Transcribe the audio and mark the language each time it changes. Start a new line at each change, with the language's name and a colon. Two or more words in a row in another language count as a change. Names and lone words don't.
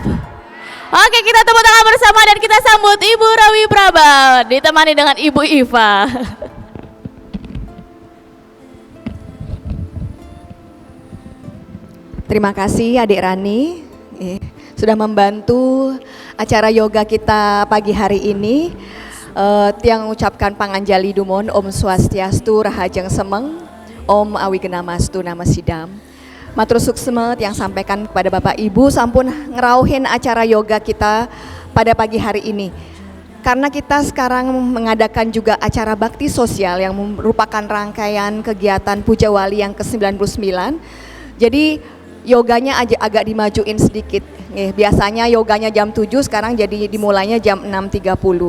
Indonesian: Oke, kita tepuk tangan bersama dan kita sambut Ibu Rawi Praba ditemani dengan Ibu Iva. Terima kasih Adik Rani sudah membantu acara yoga kita pagi hari ini.
Balinese: Tiang ucapkan panganjali dumon
Sanskrit: Om Swastiastu
Balinese: Rahajeng Semeng,
Sanskrit: Om Awigenamastu Namasidam.
Balinese: Matur suksema
Indonesian: yang sampaikan kepada Bapak Ibu
Balinese: sampun ngerauhin
Indonesian: acara yoga kita pada pagi hari ini. Karena kita sekarang mengadakan juga acara bakti sosial yang merupakan rangkaian kegiatan Puja Wali yang ke-99. Jadi yoganya agak dimajuin sedikit. Biasanya yoganya jam 7, sekarang jadi dimulainya jam 6.30.